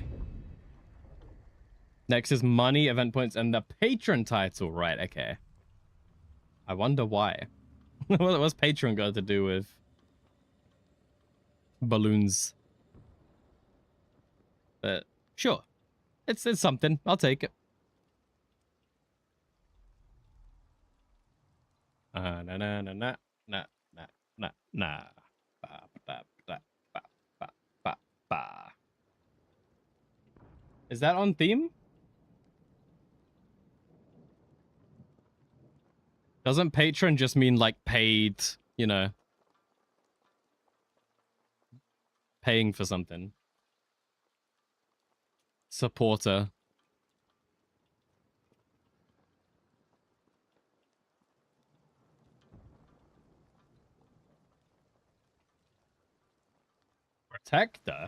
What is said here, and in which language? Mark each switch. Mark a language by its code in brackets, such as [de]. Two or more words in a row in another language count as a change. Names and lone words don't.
[en] Next is money, event points, and the patron title. Right, okay. I wonder why. What's patron got to do with balloons? But sure. It's something. I'll take it. Na na na na na na na na. Ba ba ba ba ba ba ba. Is that on theme? Doesn't patron just mean like paid, you know, paying for something? Supporter. Protector?